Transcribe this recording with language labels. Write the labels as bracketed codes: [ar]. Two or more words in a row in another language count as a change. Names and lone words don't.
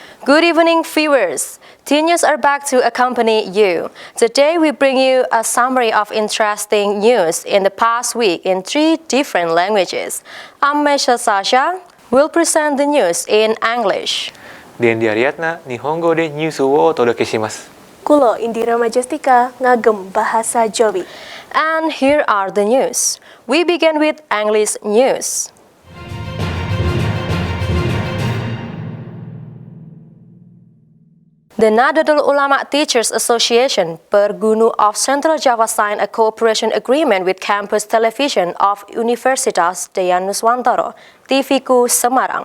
[en] Good evening, viewers. T-News are back to accompany you. Today we bring you a summary of interesting news in the past week in 3 different languages. I'm Mesha Sasha. We'll present the news in English. [ja] Dendi Ariadna, 日本語でニュースをお届けします. [jv] Kulo Indira Majestika ngagem bahasa Jawi. [en] And here are the news. We begin with English news. The Nahdlatul Ulama Teachers Association Pergunu of Central Java signed a cooperation agreement with campus television of Universitas Daya Nuswantara, TVku Semarang.